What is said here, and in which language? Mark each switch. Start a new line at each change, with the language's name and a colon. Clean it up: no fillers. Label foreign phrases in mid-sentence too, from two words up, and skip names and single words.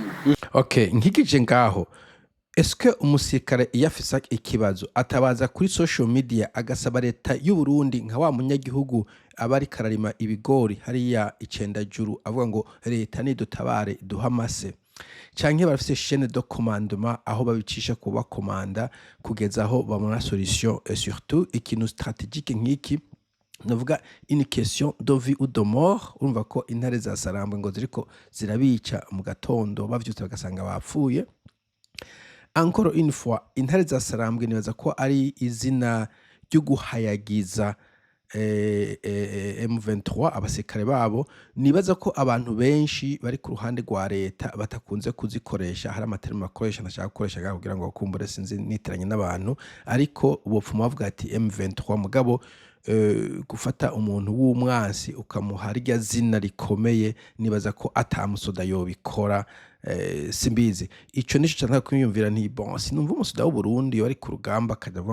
Rundi: Okay, nkikije ngaho, eske umusirikare iyafisa ikibazo atabaza kuri
English: social media
Rundi: agasaba leta y'u Burundi nka wa munyagihugu abari kararima ibigori hariya Icendajuru avuga ngo leta nidutabare duhamase, canke barafise
French: chaîne de commandement
Rundi: aho babicisha kuba komanda kugeza aho bamuna solution,
French: et surtout
Rundi: ikintu stratégique nk'iki navuga
French: une question de vie ou de mort.
Rundi: Urumva ko intare za Sarambwe ngo ziriko zirabica mu gatondo bavyutse bagasanga bapfuye.
French: Encore une fois,
Rundi: intare za Sarambwe nibaza ko ari izina ryo guhayagiza M23 abasirikare babo. Nibaza ko abantu benshi bari ku ruhande rwa leta batakunze kuzikoresha, hari amaterme bakoresha ndashaka gukoresha kugira ngo bakumbure sinzi nitiranye n'abantu, ariko ubupfuma bavuga ati M23 mugabo gufata umuntu w'umwansi ukamuha rya zina rikomeye nibaza ko atamusoda yobikora simbizi ico nico cyane kwiyumvira nti bon sinumva umusuda w'u Burundi wari ku rugamba akavuga